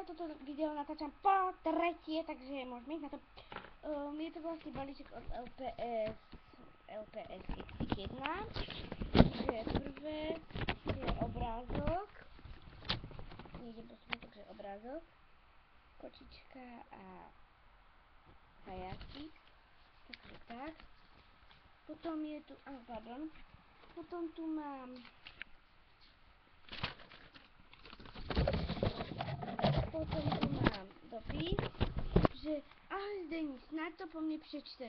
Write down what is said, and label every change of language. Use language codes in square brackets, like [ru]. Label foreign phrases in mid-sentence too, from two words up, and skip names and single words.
[sk] Toto video natáčam po tretie, takže môžeme ísť na to. Je to vlastne balíček od LPS 1. Takže prvé je obrázok. Nejdem posunúť, takže obrázok. Kočička a zajačík. Takže tak. Potom je tu, potom tu mám dopis, že ahoj Zdeník, [cs] snad to po mne přečteš.